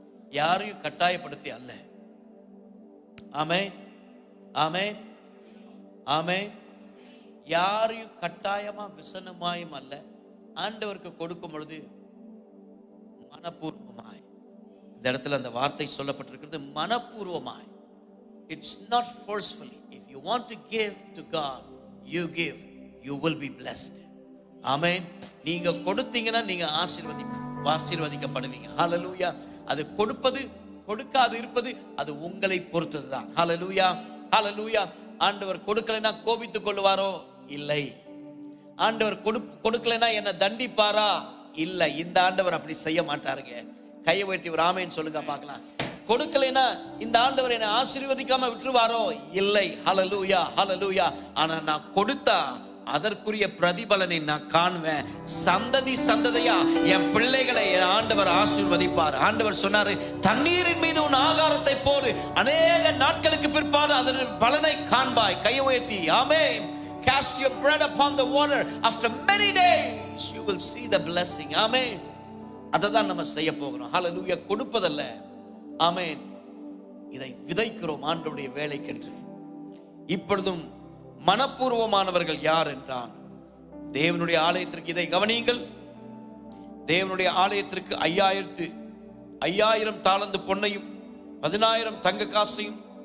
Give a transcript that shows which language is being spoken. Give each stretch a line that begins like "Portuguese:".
Tamil: யாரையும் கட்டாயப்படுத்தி அல்ல. ஆமென், ஆமென், ஆமென். யாரையும் கட்டாயமா விசனமாயும் அல்ல, ஆண்டவருக்கு கொடுக்கும் பொழுது மனப்பூர்வமாய். இந்த இடத்துல அந்த வார்த்தை சொல்லப்பட்டிருக்கிறது, மனப்பூர்வமாய்.
English: It's not forcefully. If you want to give to God, you give, you will be blessed.
Tamil: ஆமென். நீங்க கொடுத்தீங்கன்னா நீங்க ஆசீர்வதிக்கப்படுவீங்க. ஹல்லேலூயா. அது கொடுப்பது கொடுக்காது இருப்பது அது உங்களை பொறுத்ததுதான். ஹல்லேலூயா, ஹல்லேலூயா. ஆண்டவர் கொடுக்கலைன்னா கோபித்துக் கொள்வாரோ? இல்லை. ஆண்டவர் கொடுக்கலைன்னா என்ன தண்டிப்பாரா? இல்லை. இந்த ஆண்டவர் அப்படி செய்ய மாட்டாருங்க. கையை உயர்த்தி ஒரு ஆமென் சொல்லுங்க பார்க்கலாம். கொடுக்கலைன்னா இந்த ஆண்டவர் என்னை ஆசீர்வதிக்காம விட்டுருவாரோ? இல்லை. ஹல்லேலூயா, ஹல்லேலூயா. ஆனா நான் கொடுத்தா அதற்குரிய பிரதிபலனை நான் காணுவேன். சந்ததி சந்ததியா என் பிள்ளைகளை என் ஆண்டவர் ஆசீர்வதிப்பார். ஆண்டவர் சொன்னாரு, தண்ணீரின் மீது உன் ஆகாரத்தை போடு, அநேக நாட்களுக்கு பிற்பாடு அதன் பலனை காண்பாய். கையை உயர்த்தி ஆமென்.
English: Cast your bread upon the water. After many days you will see the blessing.
Tamil: ஆமென். அததான் நம்ம செய்ய போகிறோம். ஹல்லேலூயா. கொடுப்பதல்ல, ஆமென், இதை விதைக்கிறோம் ஆண்டவருடைய வேலைக்கென்று. இப்பொழுதும் மனப்பூர்வமானவர்கள் யார் என்றான். தேவனுடைய ஆலயத்திற்கு, இதை கவனியுங்கள், தேவனுடைய ஆலயத்திற்கு 5000 தாலந்து பொன்னையும் 10000 தங்க காசையும்.